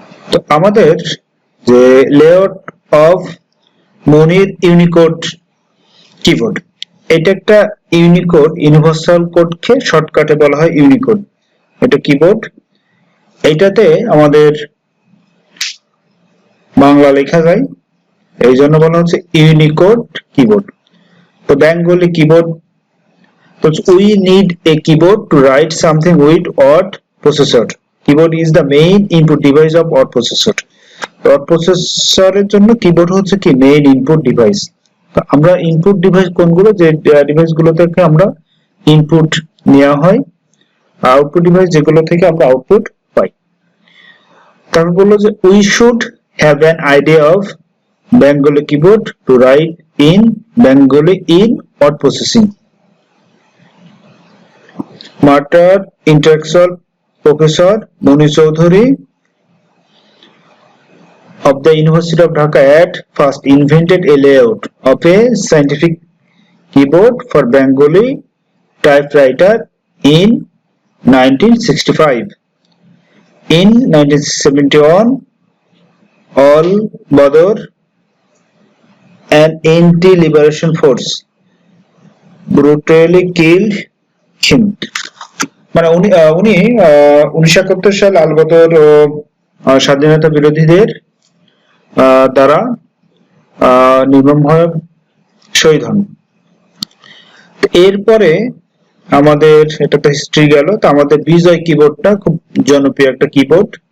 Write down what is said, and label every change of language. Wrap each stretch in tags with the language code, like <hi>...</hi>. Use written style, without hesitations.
<bn>তো আমাদের যে layout of Monir Unicode keyboard, এটা একটা ইউনিকোড, ইউনিভার্সাল কোডকে শর্টকাটে বলা হয় ইউনিকোড। এটা কিবোর্ড, এইটাতে আমাদের বাংলা লেখা যায়, এই জন্য বলা হচ্ছে ইউনিকোড কিবোর্ড। তো বেঙ্গলি কিবোর্ড, তো</bn> <en>we need a keyboard to write something with word processor. Keyboard is the main input device of word processor.</en> <bn>word processor এর জন্য কিবোর্ড হচ্ছে কি মেইন ইনপুট ডিভাইস। আমরা ইনপুট ডিভাইস কোনগুলো, যে ডিভাইসগুলো থেকে আমরা ইনপুট নেওয়া হয়, আউটপুট ডিভাইস যেগুলো থেকে আমরা আউটপুট পাই। তারপর বললো যে</bn> <en>we should have an idea of Bengali keyboard to write in Bengali in word processing. Matter intellectual professor Moni Choudhury of the University of Dhaka at first invented a layout of a scientific keyboard for Bengali typewriter in 1965. In 1971, Al Badr, an anti-liberation force, brutally killed him.</en> <bn>মানে উনি 1971 সালে আল বদর স্বাধীনতা বিরোধীদের দ্বারা নির্মমভাবে শহীদ হন। এরপরে আমাদের এটা তো হিস্ট্রি গেল। তো আমাদের বিজয় কিবোর্ডটা খুব জনপ্রিয় একটা কিবোর্ড।</bn>